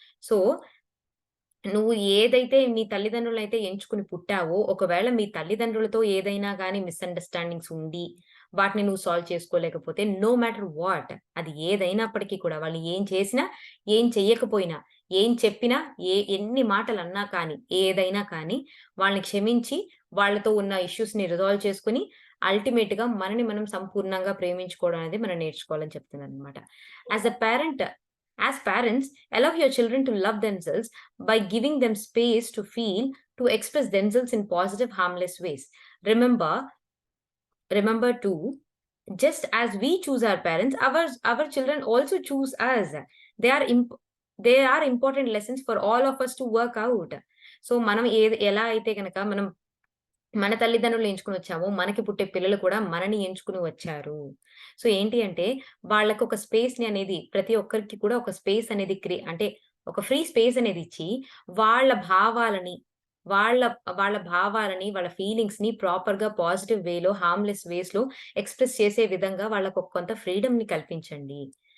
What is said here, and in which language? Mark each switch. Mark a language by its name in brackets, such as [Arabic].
[Telugu] So నువ్వు ఏదైతే నీ తల్లిదండ్రులనైతే ఎంచుకుని పుట్టావో, ఒకవేళ మీ తల్లిదండ్రులతో ఏదైనా గాని మిస్‌అండర్‌స్టాండింగ్స్ ఉండి, వాటిని నువ్వు సాల్వ్ చేసుకోలేకపోతే [English] no matter what [Telugu] అది ఏదైనప్పటికీ కూడా వాళ్ళు ఏం చేసినా, ఏం చెయ్యకపోయినా, ఏం చెప్పినా, ఎన్ని మాటలన్నా కానీ, ఏదైనా కానీ వాళ్ళని క్షమించి, వాళ్ళతో ఉన్న ఇష్యూస్‌ని రిజాల్వ్ చేసుకొని, అల్టిమేట్‌గా మనని మనం సంపూర్ణంగా ప్రేమించుకోవడం అనేది మనం నేర్చుకోవాలని చెప్తున్నాననమాట. [English] As a parent As parents, allow your children to love themselves by giving them space to feel, to express themselves in positive, harmless ways. Remember, remember too, just as we choose our parents, our children also choose us. They are they are important lessons for all of us to work out. [Telugu] So మనం ఎలా అయితే గనక మనం మన తల్లిదండ్రులను ఎంచుకొని వచ్చామో, మనకి పుట్టే పిల్లలు కూడా మనని ఎంచుకొని వచ్చారు. సో ఏంటి అంటే, వాళ్ళకొక స్పేస్‌ని అనేది ప్రతి ఒక్కరికి కూడా ఒక స్పేస్ అనేది అంటే ఒక ఫ్రీ స్పేస్ అనేది ఇచ్చి, వాళ్ళ భావాలని, వాళ్ళ వాళ్ళ భావాలని, వాళ్ళ ఫీలింగ్స్‌ని ప్రాపర్‌గా పాజిటివ్ వేలో, హార్మ్‌లెస్ వేస్‌లో ఎక్స్‌ప్రెస్ చేసే విధంగా వాళ్ళకొక కొంత ఫ్రీడమ్‌ని కల్పించండి.